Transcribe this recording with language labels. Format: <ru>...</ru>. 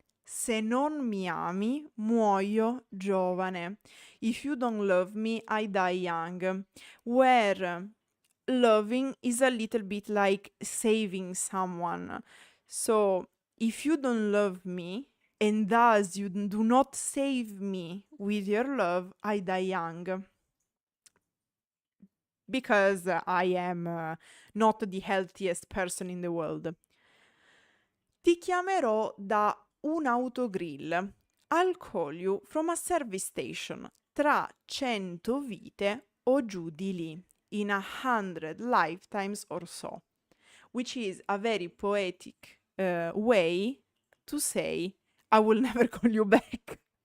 <it>Se non mi ami, muoio giovane.</it> <en>If you don't love me, I die young. Where loving is a little bit like saving someone. So if you don't love me, and thus you do not save me with your love, I die young. Because I am not the healthiest person in the world.</en> <it>Ti chiamerò da un autogrill.</it> <en>I'll call you from a service station.</en> <it>Tra 100 vite o giù di lì.</it> <en>In 100 lifetimes or so. Which is a very poetic way to say, I will never call you back.</en>